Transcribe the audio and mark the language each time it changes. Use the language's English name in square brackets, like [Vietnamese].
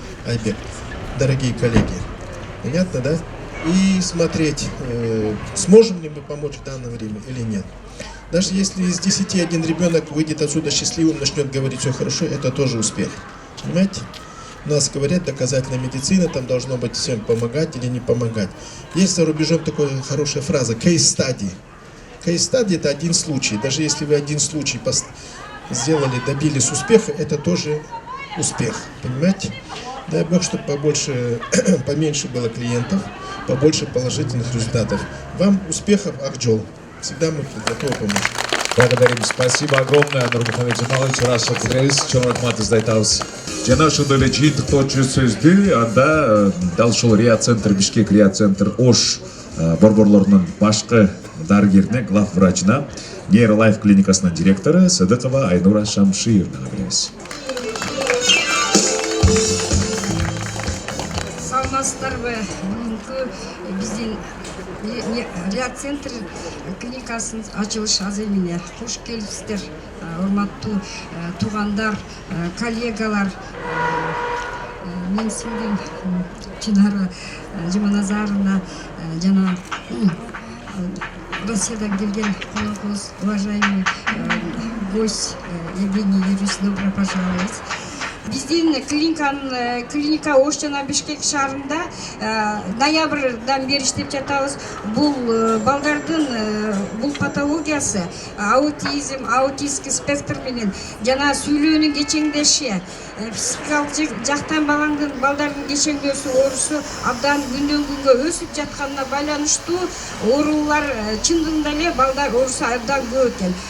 [Russian] Айбек, дорогие коллеги, понятно, да? И смотреть, сможем ли мы помочь в данное время или нет. Даже если из 10 один ребенок выйдет отсюда счастливым, начнет говорить все хорошо, это тоже успех. Понимаете? У нас говорят, доказательная медицина, там должно быть всем помогать или не помогать. Есть за рубежом такая хорошая фраза case study. Case study это один случай. Даже если вы один случай сделали, добились успеха, это тоже успех. Понимаете? Дай Бог, чтобы поменьше было клиентов, побольше положительных результатов. Вам успехов, Акжол. Всегда мы готовы помочь. Благодарим. Спасибо огромное, Нурмухамед Жамалович. Раш Акудреевич, чон рахмат издайтабыз. [Kyrgyz] Жана ошондой эле жыйынтыктоочу сөздү анда дал ушул Риа-центр, Бишкек Риа-центр Ош борборлорунун башкы дарыгерине, глав врачына, нейролайф клиникасынын директору Сыдыкова Айнура Шамшиевнага беребиз. Саламатсыздарбы? Бүгүнкү биздин Риа-центр клиникасынын ачылыш аземине кош келипсиздер, урматтуу туугандар, коллегалар. Мен сиңдим Чынара Жаманазаровна жана Россиядан келген конокубуз, уважаемый гость Евгений Юрьевич, добро пожаловать. Биздин клиника Ош жана Бишкек шаарында ноябрдан бери иштеп жатабыз. Бул балдардын бул патологиясы аутизм, аутистский спектр менен жана сүйлөөнүн кечеңдеши, психикалык жактан балдардын кечеңдөөсү, оорусу абдан күндөн күнгө өсүп жатканына байланыштуу оорулар чындыгында эле балдар оорусу абдан көп экен.